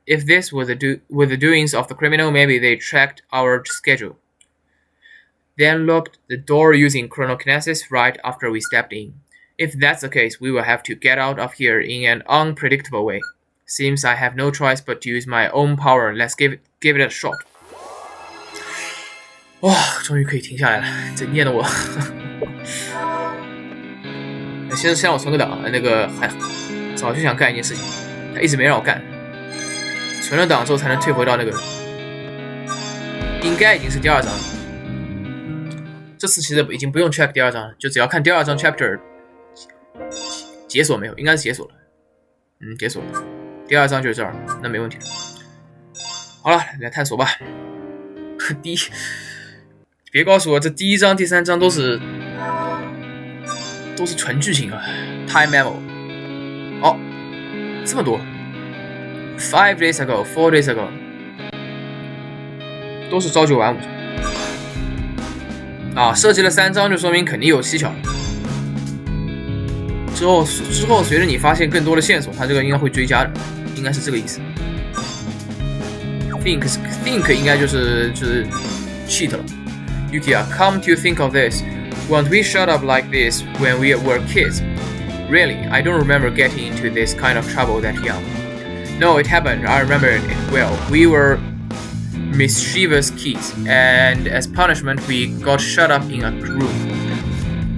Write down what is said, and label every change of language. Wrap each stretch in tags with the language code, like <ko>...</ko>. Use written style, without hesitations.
<en>If this were the doings of the criminal, maybe they tracked our schedule. They unlocked the door using chronokinesis right after we stepped in. If that's the case, we will have to get out of here in an unpredictable way. Seems I have no choice but to use my own power. Let's give it a shot.</en> <zh>哇，终于可以停下来了，这念的我。先让我存个档，那个还早就想干一件事情，他一直没让我干。存了档之后才能退回到那个，应该已经是第2章了。这次其实已经不用 check 第2章了，就只要看第2章 chapter 解锁没有，应该是解锁了。解锁了。第2章就是这儿，那没问题。好了，来探索吧。别告诉我这第1章、第3章都是纯剧情啊 ，time memo。哦，这么多 ，</zh> <en>5 days ago, 4 days ago，</en> <zh>都是朝9晚5。啊，设计了3章就说明肯定有蹊跷。之后随着你发现更多的线索，它这个应该会追加的，应该是这个意思。 think 应该就是 cheat 了。</zh> <en>Yukiya, come to think of this, weren't we shut up like this when we were kids? Really, I don't remember getting into this kind of trouble that young. No, it happened. I remember it well. We were mischievous kids, and as punishment, we got shut up in a room.</en>